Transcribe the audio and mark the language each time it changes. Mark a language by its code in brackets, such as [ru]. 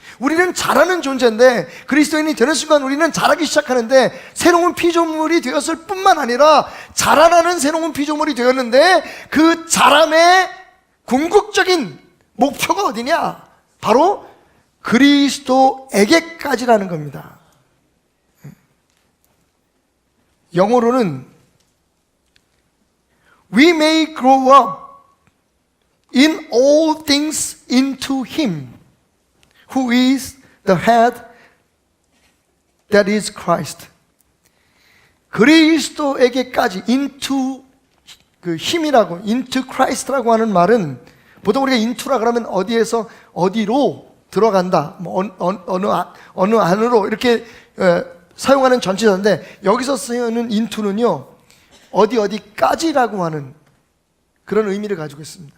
[ko] 우리는 자라는 존재인데 그리스도인이 되는 순간 우리는 자라기 시작하는데 새로운 피조물이 되었을 뿐만 아니라 자라나는 새로운 피조물이 되었는데 그 자람의 궁극적인 목표가 어디냐? 바로 그리스도에게까지라는 겁니다. 영어로는 [en] We may grow up in all things into Him who is the head, that is Christ. [ko] 그리스도에게까지 into 그 힘이라고, [en] into Christ [ko] 라고 하는 말은 보통 우리가 into라 그러면 어디에서 어디로 들어간다, 뭐 어느 안으로 이렇게 사용하는 전치사인데 여기서 쓰는 into는요 어디까지라고 하는 그런 의미를 가지고 있습니다.